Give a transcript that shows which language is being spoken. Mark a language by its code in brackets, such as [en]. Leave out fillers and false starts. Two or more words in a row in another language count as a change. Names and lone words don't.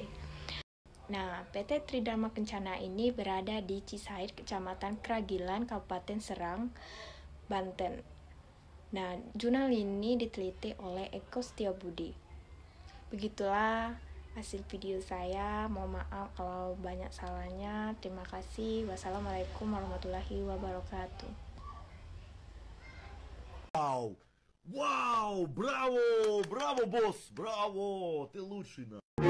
[id] Nah, PT Tridharma Kencana ini berada di Cisaid, Kecamatan Kragilan, Kabupaten Serang, Banten. Nah, jurnal ini diteliti oleh Eko Setiobudi. Begitulah hasil video saya. Mohon maaf kalau banyak salahnya. Terima kasih. [ar] والسلام عليكم ورحمة الله وبركاته. [ru] Вау! Вау! Браво! Браво, босс! Браво! Ты лучший,